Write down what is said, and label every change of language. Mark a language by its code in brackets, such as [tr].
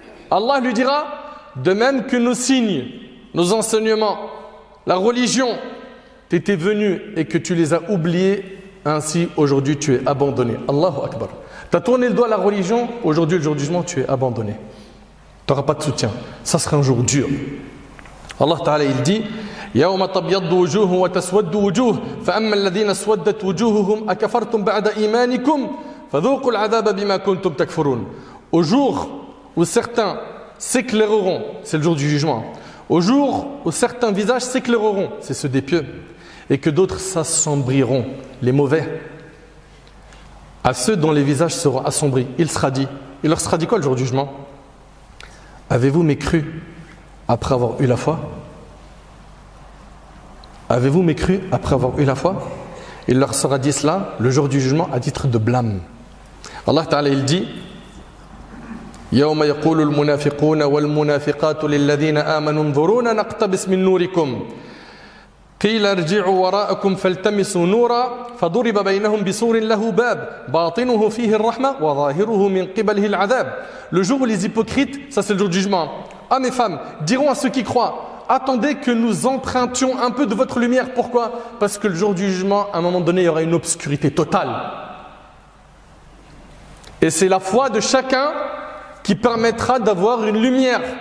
[fr] Allah lui dira: de même que nos signes, nos enseignements, la religion, tu étais venu et que tu les as oubliés, ainsi aujourd'hui tu es abandonné. Allahu Akbar. Tu as tourné le doigt à la religion, aujourd'hui le jour du jugement tu es abandonné. Tu n'auras pas de soutien. Ça sera un jour dur. Allah Ta'ala il dit: [ar] يَوْمَ تَبْيَضُّ وُجُوهٌ وَتَسْوَدُّ وُجُوهٌ فَأَمَّا الَّذِينَ اسْوَدَّتْ وُجُوهُهُمْ أَكَفَرْتُمْ بَعْدَ إِيمَانِكُمْ فَذُوقُوا الْعَذَابَ بِمَا كُنْتُمْ تَكْفُرُونَ. [fr] Au jour où certains s'éclaireront, c'est le jour du jugement, au jour où certains visages s'éclaireront, c'est ceux des pieux, et que d'autres s'assombriront, les mauvais, à ceux dont les visages seront assombris, il leur sera dit quoi le jour du jugement? Avez-vous mécru après avoir eu la foi? Avez-vous mécru après avoir eu la foi? Il leur sera dit cela le jour du jugement à titre de blâme. Allah Ta'ala il dit: [ar] يوم يقول المنافقون والمنافقات للذين آمنوا انظرونا نقتبس من نوركم قيل ارجعوا وراءكم فالتمسوا نورا فضرب بينهم بسور له باب باطنه فيه الرحمة وظاهره من قبله العذاب. [fr] Le jour où les hypocrites, ça c'est le jour du jugement, hommes et femmes, diront à ceux qui croient: attendez que nous empruntions un peu de votre lumière. Pourquoi? Parce que le jour du jugement, à un moment donné, il y aura une obscurité totale. Et c'est la foi de chacun qui permettra d'avoir une lumière.